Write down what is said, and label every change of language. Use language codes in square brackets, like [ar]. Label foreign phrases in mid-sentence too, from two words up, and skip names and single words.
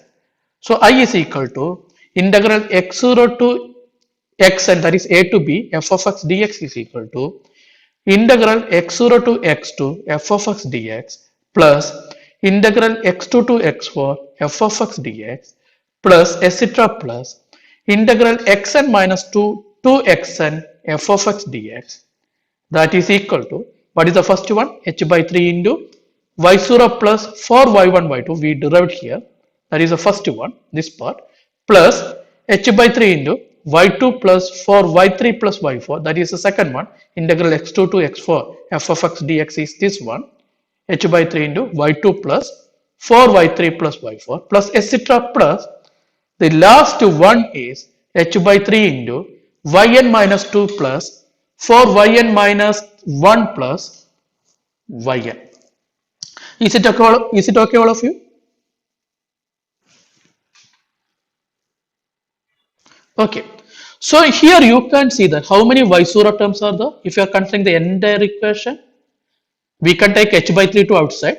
[en] So I is equal to integral x0 to xn, that is a to b, f of x dx is equal to integral x0 to x2 f of x dx plus integral x2 to x4 f of x dx plus etc. plus integral xn minus 2 to xn f of x dx, that is equal to, what is the first one, h by 3 into y0 plus 4y1 y2 we derived here, that is the first one, this part, plus h by 3 into y2 plus 4y3 plus y4, that is the second one, integral x2 to x4 f of x dx is this one, h by 3 into y2 plus 4y3 plus y4 plus etc. plus the last one is h by 3 into yn minus 2 plus 4yn minus 1 plus yn. Is it okay all of you? Okay. So here you can see that how many y0 terms are there. If you are considering the entire equation, we can take h by 3 to outside.